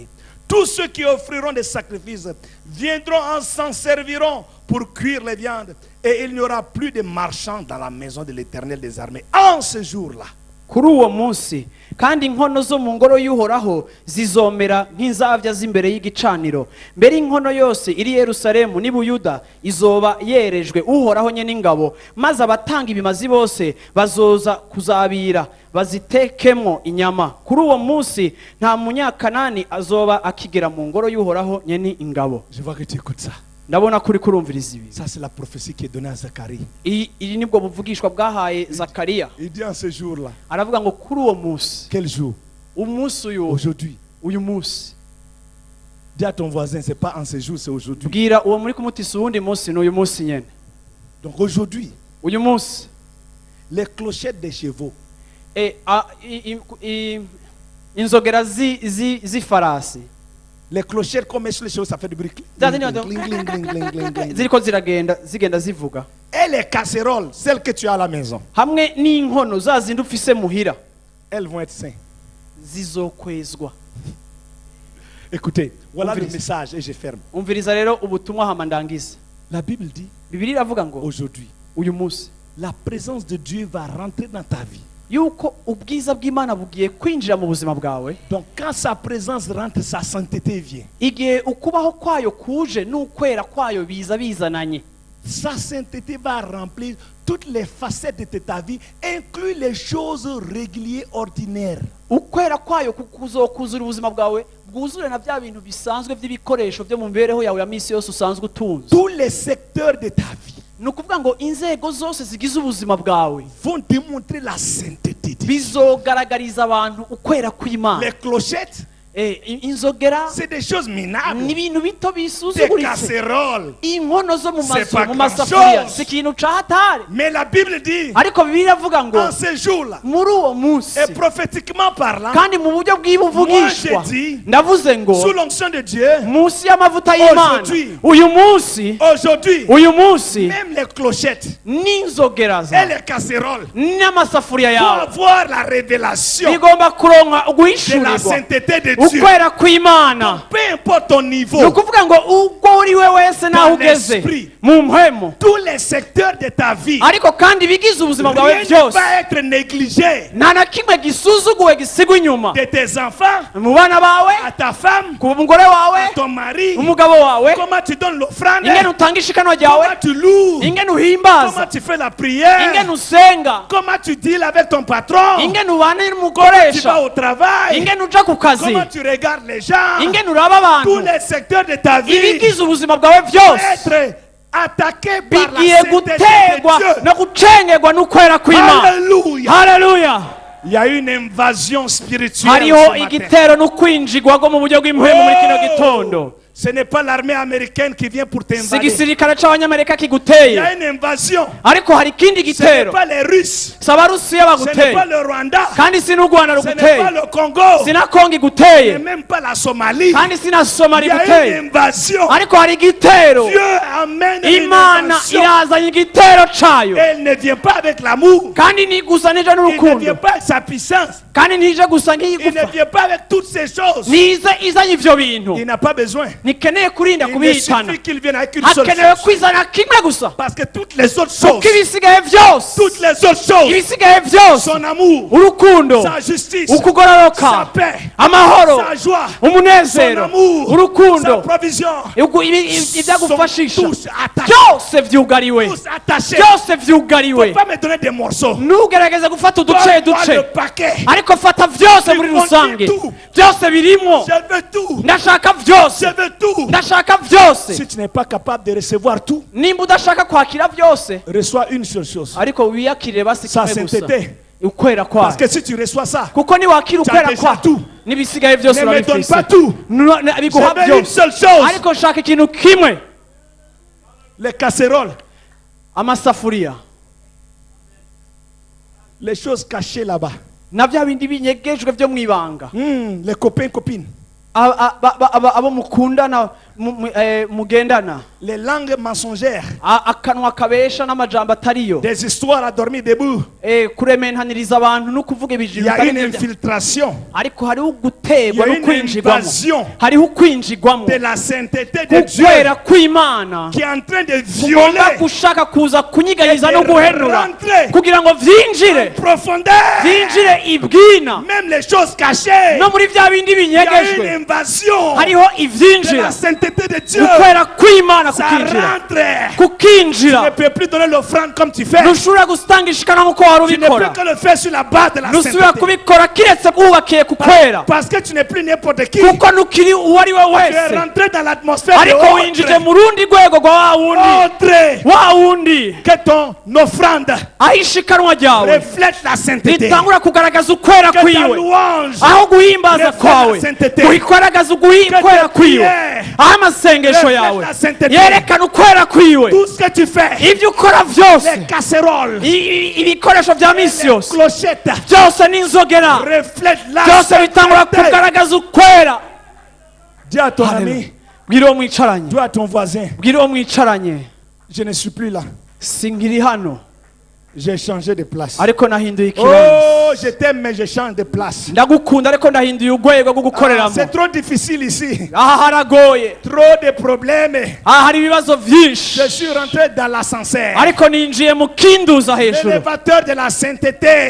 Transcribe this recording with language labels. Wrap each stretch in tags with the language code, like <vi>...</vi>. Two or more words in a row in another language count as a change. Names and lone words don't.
<fr>Tous ceux qui offriront des sacrifices viendront s'en serviront pour cuire les viandes. Et il n'y aura plus de marchands dans la maison de l'Éternel des armées. En ce jour-là,</fr> <rn>kuri uwo munsi kandi inkono zo mu ngoro y'uhoraho zizomera nk'inzavya z'imbere y'igicaniro. mbere inkono yose iri Yerusalemu n'i Buyuda izoba yerejwe uhoraho nye n'ingabo, maze abatanga ibimazi bose bazoza kuzabira bazitekemwo inyama. kuri uwo munsi nta munyakanani azoba akigera mu ngoro y'uhoraho nye n'ingabo.</rn> <fr>je vois que tu écoutes ça.</fr> <rn>ndabona kuri kurumviriza ibi.</rn> <fr>Ça, c'est la prophétie qui est donnée à Zacharie.</fr> <rn>iri nibwo buvugishwa bwahaye Zakariya.</rn> <fr>Il dit en ce jour-là.</fr> <rn>aravuga ngo kuri uwo munsi.</rn> <fr>Quel jour?</fr> <rn>umunsi</rn> <fr>Aujourd'hui.</fr> <rn>uyu munsi.</rn> <fr>Dis à ton voisin, c'est pas en ce jour, c'est aujourd'hui.</fr> <rn>bwira uwo muri kumutisa uwundi munsi n'uyu munsi nyene.</rn> <fr>Donc aujourd'hui,</fr> <rn>uyu munsi</rn> <fr>les clochettes des chevaux,</fr> <rn>inzogera z'ifarasi</rn> <fr>les clochettes qu'on met sur les chevaux, ça fait du bruit.</fr> <rn>ziriko zigenda zivuga,</rn> <fr>Et les casseroles, celles que tu as à la maison,</fr> <rn>hamwe n'inkono za zindi ufise muhira</rn> <fr>elles vont être saines.</fr> <rn>zizokwezwa.</rn> <fr>Écoutez, voilà le</fr> <rn>Umviriza.</rn> <fr>message et je ferme.</fr> <rn>Umviriza rero ubutumwa hama ndangize.</rn> <fr>La Bible dit,</fr> <rn>Bibiliya iravuga ngo</rn> <fr>aujourd'hui,</fr> <rn>uyu munsi</rn> <fr>la présence de Dieu va rentrer dans ta vie.</fr> <rn>yuko ubwiza bw'Imana bugiye kwinjira mu buzima bwawe.</rn> <fr>Donc quand sa présence rentre, sa sainteté vient.</fr> <rn>Igihe ukubaho kwayo kuje n'ukwera kwayo biza bizananye,</rn> <fr>Sa sainteté va remplir toutes les facettes de ta vie, inclus les choses régulières, ordinaires.</fr> <rn>ukwera kwayo kuzokuzura ubuzima bwawe bwuzure na bya bintu bisanzwe by'ibikoresho byo mu mibereho yawe ya misi yose usanzwe utunze.</rn> <fr>Tous les secteurs de ta vie</fr> <rn>Ni ukuvuga ngo inzego zose zigize ubuzima bwawe</rn> <fr>vont démontrer la sainteté de Dieu.</fr> <rn>bizogaragariza abantu ukwera kw'Imana.</rn> <fr>Les clochettes,</fr> <rn>Inzogera</rn> <fr>c'est des choses minables.</fr> <rn>ni ibintu bito</rn> <fr>Des</fr> <rn>bisuzuguritse,</rn> <fr>casseroles.</fr> <rn>inkono zo mu</rn> <fr>C'est</fr> <rn>mazu</rn> <fr>pas</fr> <rn>mu masafuriya</rn> <fr>grand-chose.</fr> <rn>si ikintu ca hatari.</rn> <fr>Mais la Bible dit,</fr> <rn>Ariko Bibiliya iravuga ngo</rn> <fr>en ce jour-là,</fr> <rn>muri uwo munsi</rn> <fr>et prophétiquement parlant,</fr> <rn>kandi mu buryo bw'ibuvugishwa,</rn> <fr>Moi, j'ai dit,</fr> <rn>ndavuze ngo</rn> <fr>sous l'onction de Dieu,</fr> <rn>munsi y'amavuta y'Imana</rn> <fr>Aujourd'hui.</fr> <rn>uyu munsi</rn> <fr>même les clochettes</fr> <rn>n'inzogera</rn> <fr>et</fr> <rn>za</rn> <fr>les casseroles</fr> <rn>n'amasafuriya</rn> <fr>vont</fr> <rn>yawe</rn> <fr>avoir la révélation</fr> <rn>bigomba kuronka</rn> <fr>de la</fr> <rn>guhishurirwa</rn> <fr>sainteté de Dieu.</fr> <rn>ukwera kw'Imana.</rn> <fr>Peu importe ton</fr> <rn>Ni</rn> <fr>niveau,</fr> <rn>ukuvuga ngo ubwo uri we wese naho ugeze</rn> <fr>l'esprit.</fr> <rn>mu mpwemu,</rn> <fr>tous les secteurs de ta vie,</fr> <rn>ariko kandi ibigize ubuzima bwawe</rn> <fr>rien ne</fr> <rn>byose</rn> <fr>va être négligé.</fr> <rn>nta na kimwe gisuzuguwe gisigwa inyuma,</rn> <fr>De tes enfants,</fr> <rn>mu bana bawe,</rn> <fr>à ta femme,</fr> <rn>ku mugore wawe,</rn> <fr>à ton mari,</fr> <rn>umugabo wawe,</rn> <fr>comment tu donnes l'offrande,</fr> <rn>ingene utanga ishikano ryawe,</rn> <fr>comment tu loues,</fr> <rn>ingene</rn> <fr>comment</fr> <rn>uhimbaza,</rn> <fr>tu fais la prière,</fr> <rn>ingene usenga,</rn> <fr>comment tu deals avec ton patron,</fr> <rn>ingene ubana</rn> <fr>tu vas</fr> <rn>n'umukoresha,</rn> <fr>au travail,</fr> <rn>ingene uja ku kazi,</rn> <fr>comment tu regardes les gens,</fr> <rn>ingene uraba</rn> <fr>tous</fr> <rn>abantu,</rn> <fr>les secteurs de ta vie</fr> <rn>ibigize ubuzima bwawe byose</rn> <fr>être attaqués par la</fr> <rn>bigiye</rn> <fr>sainteté</fr> <rn>gutegwa</rn> <fr>de Dieu.</fr> <rn>no gucengerwa n'ukwera kw'Imana.</rn> <fr>Alléluia.</fr> <rn>Haleluya!</rn> <fr>Il y a une invasion spirituelle</fr> <rn>Hariho</rn> <fr>ce matin.</fr> <rn>igitero n'ukwinjigwa go mu buryo bw'impwemu muri kino gitondo.</rn> <fr>Ce n'est pas l'armée américaine qui vient pour</fr> <rn>Si</rn> <fr>t'invader.</fr> <rn>igisirikare c'abanyamerika</rn> <fr>Il y</fr> <rn>kiguteye,</rn> <fr>a une invasion.</fr> <rn>ariko hari ikindi</rn> <fr>Ce n'est</fr> <rn>gitero.</rn> <fr>pas les Russes.</fr> <rn>Si abarusiya</rn> <fr>Ce n'est</fr> <rn>baguteye,</rn> <fr>pas le Rwanda.</fr> <rn>kandi si n'u Rwanda</rn> <fr>Ce n'est pas</fr> <rn>ruguteye,</rn> <fr>le Congo.</fr> <rn>si na Kongo</rn> <fr>Ce</fr> <rn>iguteye,</rn> <fr>n'est même pas la Somalie.</fr> <rn>kandi si na Somali</rn> <fr>Il y a</fr> <rn>iguteye,</rn> <fr>une invasion.</fr> <rn>ariko hari igitero.</rn> <fr>Dieu amène une</fr> <rn>Imana</rn> <fr>invasion.</fr> <rn>irazanye igitero cayo,</rn> <fr>Elle ne vient pas avec l'amour.</fr> <rn>kandi ntigusa n'ije</rn> <fr>Il ne vient</fr> <rn>n'urukundo,</rn> <fr>pas avec sa puissance.</fr> <rn>kandi ntije gusa</rn> <fr>Il ne</fr> <rn>nk'iyigufa,</rn> <fr>vient pas avec toutes ces choses.</fr> <rn>nize izanye ivyo bintu.</rn> <fr>Il n'a pas besoin.</fr> <rn>Ntikeneye kurinda</rn> <fr>Il ne</fr> <rn>kubihitana,</rn> <fr>suffit qu'il vienne avec une seule</fr> <rn>hakenewe</rn> <fr>chose.</fr> <rn>kwizana kimwe gusa,</rn> <fr>Parce que toutes les autres choses,</fr> <rn>kuko ibisigaye vyose,</rn> <fr>toutes les autres choses,</fr> <rn>ibisigaye vyose,</rn> <fr>son amour,</fr> <rn>urukundo,</rn> <fr>sa justice,</fr> <rn>ukugororoka,</rn> <fr>sa paix,</fr> <rn>amahoro,</rn> <fr>sa joie,</fr> <rn>umunezero,</rn> <fr>son amour, sa</fr> <rn>urukundo,</rn> <fr>provision,</fr> <rn>ibyagufashisha</rn> <fr>sont tous attachés.</fr> <rn>byose vyugariwe,</rn> <fr>Tous attachés.</fr> <rn>byose</rn> <fr>Ne</fr> <rn>vyugariwe.</rn> <fr>pas me donner des morceaux.</fr> <rn>Ntugerageze gufata uduce</rn> <fr>Donne-moi le</fr> <rn>duce,</rn> <fr>paquet.</fr> <rn>ariko fata vyose muri</rn> <fr>Contiens</fr> <rn>rusange,</rn> <fr>tout.</fr> <rn>byose birimwo.</rn> <fr>Je veux tout.</fr> <rn>Ndashaka vyose,</rn> <fr>Je veux tout.</fr> <rn>ndashaka vyose.</rn> <fr>Si tu n'es pas capable de recevoir tout,</fr> <rn>Nimba udashaka kwakira byose,</rn> <fr>reçois une seule chose.</fr> <rn>ariko wiyakirire basi</rn> <fr>Sa</fr> <rn>kimwe gusa,</rn> <fr>sainteté.</fr> <rn>ukwera</rn> <fr>Parce</fr> <rn>kwayo.</rn> <fr>que si tu reçois ça,</fr> <rn>Kuko niwakira</rn> <fr>tu as</fr> <rn>ukwera</rn> <fr>déjà</fr> <rn>kwayo,</rn> <fr>tout.</fr> <rn>n'ibisigaye byose</rn> <fr>Ne me donne</fr> <rn>urabifise.</rn> <fr>pas tout.</fr> <rn>Biguha</rn> <fr>Je veux une</fr> <rn>byose,</rn> <fr>seule chose.</fr> <rn>ariko shaka ikintu kimwe.</rn> <fr>Les casseroles,</fr> <rn>Amasafuriya</rn> <fr>les choses cachées là-bas.</fr> <rn>na bya bindi binyegejwe byo mwibanga,</rn> <fr>Les copains, copines.</fr> <rn>abo mukundana mugendana,</rn> <fr>Les langues mensongères.</fr> <rn>akanwa kabesha n'amajambo atariyo,</rn> <fr>Des histoires à dormir debout.</fr> <rn>kurementaniriza abantu no kuvuga</rn> <fr>Il</fr> <rn>ibijiro</rn> <fr>y a</fr> <rn>bitari</rn> <fr>une</fr> <rn>byo.</rn> <fr>infiltration</fr> <rn>Ariko hariho</rn> <fr>Il y</fr> <rn>gutegwa</rn> <fr>a</fr> <rn>no</rn> <fr>une</fr> <rn>kwinjigwamo,</rn> <fr>invasion</fr> <rn>hariho kwinjigwamo</rn> <fr>de la sainteté de Dieu</fr> <rn>kukwera kw'Imana</rn> <fr>qui est en train de</fr> <rn>kugomba</rn> <fr>violer</fr> <rn>gushaka kuza kunyiganyiza no</rn> <fr>et de</fr> <rn>guhenura</rn> <fr>rentrer</fr> <rn>kugira ngo vyinjire</rn> <fr>en profondeur.</fr> <rn>vyinjire ibwina,</rn> <fr>Même les choses cachées.</fr> <rn>no muri vya bindi</rn> <fr>Il y a une</fr> <rn>binyegejwe</rn> <fr>invasion</fr> <rn>hariho</rn> <fr>de</fr> <rn>ivyinjira,</rn> <fr>la sainteté de Dieu.</fr> <rn>gukwera kw'Imana</rn> <fr>Ça</fr> <rn>kukinjira,</rn> <fr>rentre. Tu</fr> <rn>kukinjira.</rn> <fr>ne peux plus donner l'offrande comme tu fais.</fr> <rn>Ntushobora gutanga ishikana nk'uko wari</rn> <fr>Tu ne peux</fr> <rn>ubikora,</rn> <fr>que le faire sur la base de la</fr> <rn>ntusubira</rn> <fr>sainteté.</fr> <rn>kubikora kiretse wubakiye ku kwera,</rn> <fr>Parce que tu n'es plus n'importe qui.</fr> <rn>kuko ntukiri uwo ari we</rn> <fr>Tu es</fr> <rn>wese,</rn> <fr>rentré dans l'atmosphère de</fr> <rn>ariko winjije mu rundi rwego rwa wa wundi, wa wundi</rn> <fr>que ton offrande</fr> <rn>aho ishikanwa ryawe</rn> <fr>reflète la sainteté.</fr> <rn>ritangura kugaragaza ukwera</rn> <fr>Que ta</fr> <rn>kwiwe,</rn> <fr>louange</fr> <rn>aho guhimbaza</rn> <fr>reflète</fr> <rn>kwawe</rn> <fr>la sainteté.</fr> <rn>kugaragaza</rn> <fr>Que</fr> <rn>ukwera</rn> <fr>tes</fr> <rn>kwiwe,</rn> <fr>prières</fr> <rn>aho n'amasengesho yawe yerekana ukwera kwiwe.</rn> <fr>Tout ce que tu fais,</fr> <rn>Ibyo ukora byose,</rn> <fr>les casseroles,</fr> <rn>ibikoresho bya misi</rn> <fr>les</fr> <rn>yose</rn> <fr>clochettes,</fr> <rn>byose n'inzogera</rn> <fr>reflètent la</fr> <rn>byose bitangura</rn> <fr>sainteté.</fr> <rn>kugaragaza ukwera.</rn> <fr>Dis à ton</fr> <rn>Hallelujah.</rn> <fr>ami,</fr> <rn>Bwira uwo mwicaranye,</rn> <fr>dis à ton voisin,</fr> <rn>bwira uwo mwicaranye,</rn> <fr>je ne suis plus là.</fr> <rn>sinkiri hano</rn> <fr>J'ai changé de place.</fr> <rn>ariko nahinduye ikibanza.</rn> <fr>Oh, je t'aime, mais je change de place.</fr> <rn>Ndagukunda ariko ndahinduye urwego rwo</rn> <fr>Ah,</fr> <rn>gukoreramo.</rn> <fr>c'est trop difficile ici.</fr> <rn>Aha haragoye,</rn> <fr>Trop de problèmes.</fr> <rn>aha hari ibibazo byinshi,</rn> <fr>Je suis rentré dans l'ascenseur.</fr> <rn>ariko ninjiye mu kinduza hejuru.</rn> <fr>L'élévateur de la sainteté.</fr>